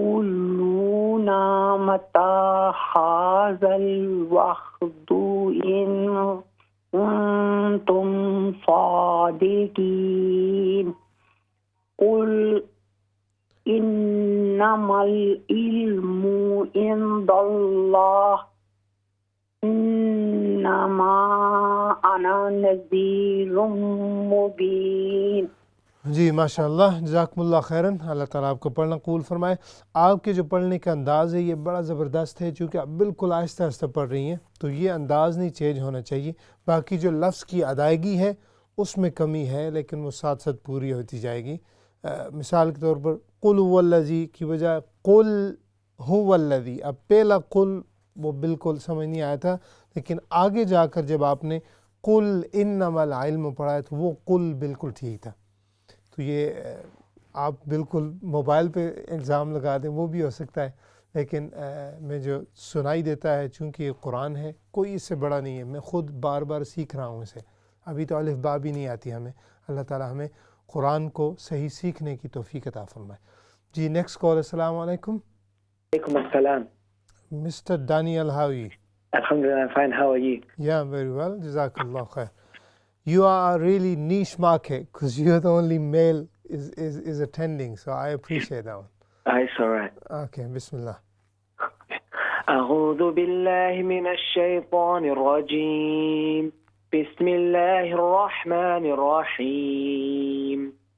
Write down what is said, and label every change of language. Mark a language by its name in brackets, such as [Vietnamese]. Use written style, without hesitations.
[Arabic] ويقولون متى هذا الوعد إن كنتم صادقين قل إنما العلم عند الله إنما أنا نذير مبين. [Urdu] جی ماشاء اللہ، جزاکم اللہ خیراً، اللہ تعالیٰ آپ کو پڑھنا قبول فرمائے۔ آپ کے جو پڑھنے کا انداز ہے یہ بڑا زبردست ہے، چونکہ آپ بالکل آہستہ آہستہ پڑھ رہی ہیں تو یہ انداز نہیں چینج ہونا چاہیے۔ باقی جو لفظ کی ادائیگی ہے اس میں کمی ہے، لیکن وہ ساتھ ساتھ پوری ہوتی جائے گی۔ مثال کے طور پر [Arabic] قل هو الذی [Urdu] کی بجائے قل هو الذی، اب پہلا قل وہ بالکل سمجھ نہیں آیا تھا، لیکن آگے جا کر جب آپ نے [Arabic] قل انما العلم [Urdu] پڑھا ہے تو وہ قل بالکل ٹھیک تھا۔ تو یہ آپ بالکل موبائل پہ ایگزام لگا دیں وہ بھی ہو سکتا ہے، لیکن میں جو سنائی دیتا ہے چونکہ یہ قرآن ہے، کوئی اس سے بڑا نہیں ہے، میں خود بار بار سیکھ رہا ہوں اسے، ابھی تو الف با بھی نہیں آتی ہمیں۔ اللہ تعالیٰ ہمیں قرآن کو صحیح سیکھنے کی توفیق عطا فرمائے۔ جی نیکسٹ کال، السلام علیکم۔ [Arabic] وعلیکم السلام. [English] Mr. Daniel, how are you? Alhamdulillah, I'm fine. How are you? Yeah, very well. Jazakallah khair. You are a really niche market because you're the only male is attending, so I appreciate that one. It's all right. Okay, Bismillah. [Arabic] أعوذ بالله من الشيطان الرجيم. بسم الله الرحمن الرحيم.